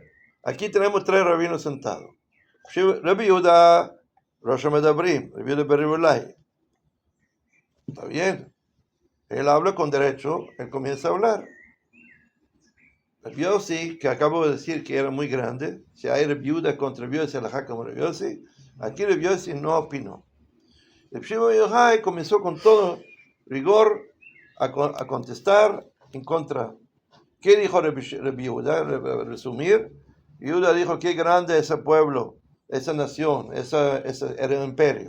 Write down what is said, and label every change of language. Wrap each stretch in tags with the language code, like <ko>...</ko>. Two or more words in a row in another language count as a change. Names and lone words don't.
<es>Aquí tenemos tres rabinos sentados. Rabbi Yehuda,</es> <he>ראש מדברים,</he> <es>Rabbi Yehuda Ber Rilai. Está bien. Él habla con derecho, él comienza a hablar. Rabbi Yossi, que acabo de decir que era muy grande, si hay Rabbi Yehuda contra Rabbi Yossi, alajá como Rabbi Yossi, aquí Rabbi Yossi no opinó. El Shimon Bar Yochai comenzó con todo rigor a contestar en contra. ¿Qué dijo Rabbi Yehuda? Resumir, Yehuda dijo, qué grande ese pueblo, esa nación, ese era un imperio.</es>